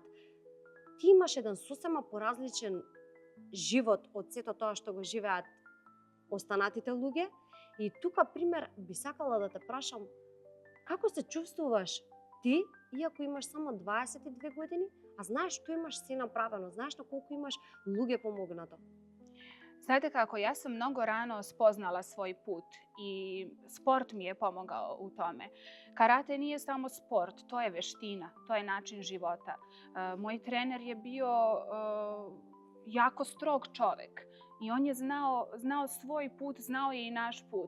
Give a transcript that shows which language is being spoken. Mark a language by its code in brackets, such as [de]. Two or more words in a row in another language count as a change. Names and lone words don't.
[mk] Ти имаш еден сосема поразличен живот од сето тоа што го живеат останатите луѓе. И тука, пример, би сакала да те прашам, како се чувствуваш ти, иако имаш само 22 години, а знаеш што имаш се направено, знаеш на колку имаш луѓе помогнато? [sr] Znate kako, ja sam mnogo rano spoznala svoj put i sport mi je pomogao u tome. Karate nije samo sport, to je veština, to je način života. Moj trener je bio jako strog čovek i on je znao svoj put, znao je i naš put.